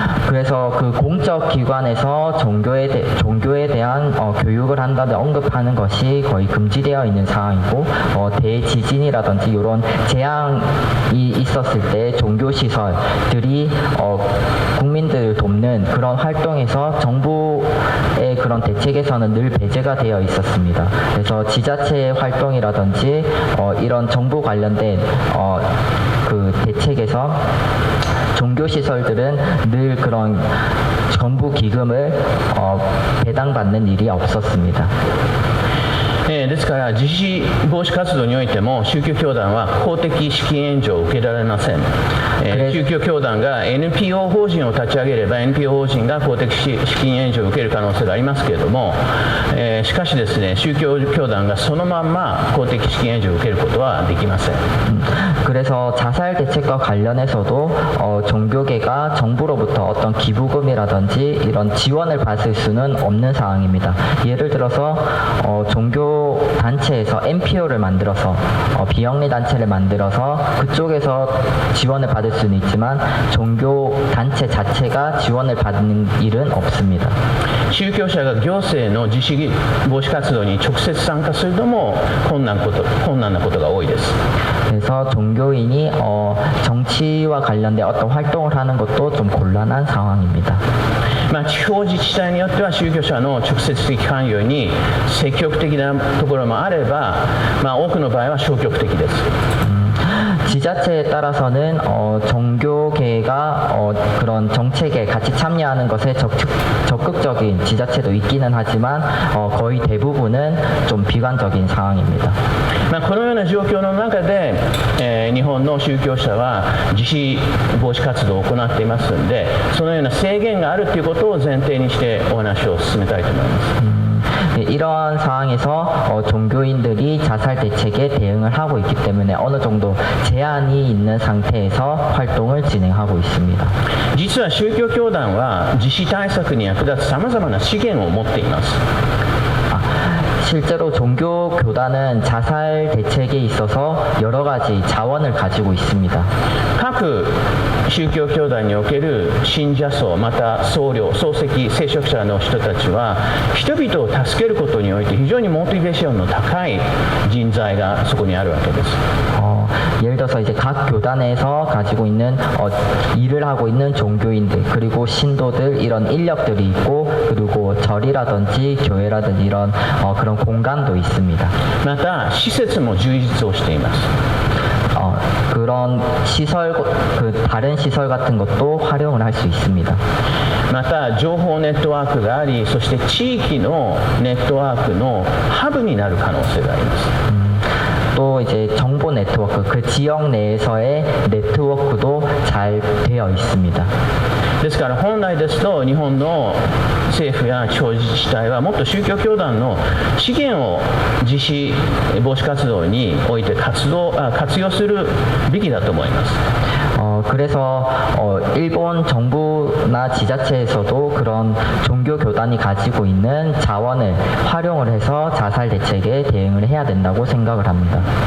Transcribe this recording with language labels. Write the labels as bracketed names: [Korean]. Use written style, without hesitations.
[Korean] 그래서 그 공적 기관에서 종교에 대한 교육을 한다든 언급하는 것이 거의 금지되어 있는 상황이고 대지진이라든지 이런 재앙이 있었을 때 종교 시설들이 국민들을 돕는 그런 활동에서 정부의 그런 대책에서는 늘 배제가 되어 있었습니다. 그래서 지자체의 활동이라든지 이런 정부 관련된 그 대책에서 종교시설들은 늘 그런 정부 기금을 배당받는 일이 없었습니다. [Japanese] ですから自治防止活動においても宗教教団は公的資金援助を受けられません。宗教教団が NPO 法人を立ち上げれば NPO 法人が公的資金援助を受ける可能性がありますけれども、しかしですね、宗教教団がそのまんま公的資金援助を受けることはできません。 [Korean] 그래서 자살 대책과 관련해서도 종교계가 정부로부터 어떤 기부금이라든지 이런 지원을 받을 수는 없는 상황입니다. 예를 들어서 종교 단체에서 NPO를 만들어서 비영리 단체를 만들어서 그쪽에서 지원을 받을 수는 있지만 종교 단체 자체가 지원을 받는 일은 없습니다. [Japanese] 宗教者が行政の自治防止活動に直接参加するのも困難なことが多いです。 [Korean] 그래서 종교인이 정치와 관련된 어떤 활동을 하는 것도 좀 곤란한 상황입니다. [Japanese] 地方自治体によっては宗教者の直接的関与に積極的なところもあれば、多くの場合は消極的です。 [Korean] 지자체에 따라서는 종교계가 그런 정책에 같이 참여하는 것에 적극적인 지자체도 있기는 하지만 거의 대부분은 좀 비관적인 상황입니다. [Japanese] このような状況の中で、日本の宗教者は自死防止活動を行っていますので、そのような制限があるということを前提にしてお話を進めたいと思います。 [Korean] 이러한 상황에서 종교인들이 자살 대책에 대응을 하고 있기 때문에 어느 정도 제한이 있는 상태에서 활동을 진행하고 있습니다. [Japanese] 実は宗教教団は自死対策に役立つさまざまな資源を持っています。 [Korean] 실제로 종교 교단은 자살 대책에 있어서 여러 가지 자원을 가지고 있습니다. [Japanese] 各宗教教団における信者層また僧侶漱石聖職者の人たちは人々を助けることにおいて非常にモチベーションの高い人材がそこにあるわけです。 [Korean] 예를 들어서 이제 각 교단에서 가지고 있는 일을 하고 있는 종교인들 그리고 신도들 이런 인력들이 있고 그리고 절이라든지 교회라든지 이런 그런 공간도 있습니다. [Japanese] また施設も充実をしています。 [Korean] 그런 시설 다른 시설 같은 것도 활용을 할 수 있습니다. [Japanese] また情報ネットワークがあり、そして地域のネットワークのハブになる可能性があります。 [Korean] 또 이제 정보 네트워크 그 지역 내에서의 네트워크도 잘 되어 있습니다. [Japanese] ですから本来ですと日本の政府や地方自治体はもっと宗教教団の資源を自死防止活動において活用するべきだと思います。 [Korean] 그래서 일본 정부나 지자체에서도 그런 종교 교단이 가지고 있는 자원을 활용을 해서 자살 대책에 대응을 해야 된다고 생각을 합니다.